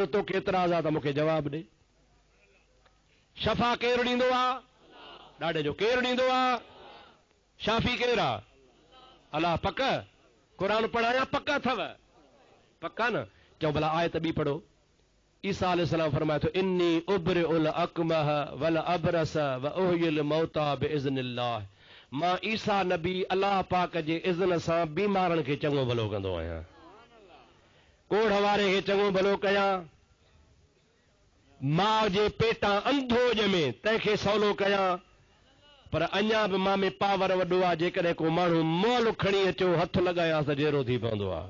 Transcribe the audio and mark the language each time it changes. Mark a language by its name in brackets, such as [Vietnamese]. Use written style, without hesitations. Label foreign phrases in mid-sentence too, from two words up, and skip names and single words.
[Sindhi] तोखे एतिराज़ आहे त मूंखे जवाब ॾे। शफ़ा केरु ॾींदो आहे? ॾाढे जो केरु ॾींदो आहे? शाफ़ी केरु आहे? अल्लाह। पक? क़ुरान पढ़ायां पक अथव? पक्का न? चओ भला आयत ॿी पढ़ो। ईसा अलैहिस्सलाम फरमाए थो [Arabic] إني أبرئ الأكمه والأبرص وأحيي الموتى بإذن الله. [Sindhi] मां ईसा नबी अल्लाह पाक जे इज़्न सां बीमारनि खे चङो भलो कंदो आहियां। कोढ़ वारे खे चङो भलो कयां, मां जे पेटां अंधो ॼमे तंहिंखे सवलो कयां। पर अञा बि मां में पावर वॾो आहे। जेकॾहिं को माण्हू मोल खणी अचो हथ लॻायां त जहिड़ो थी पवंदो आहे।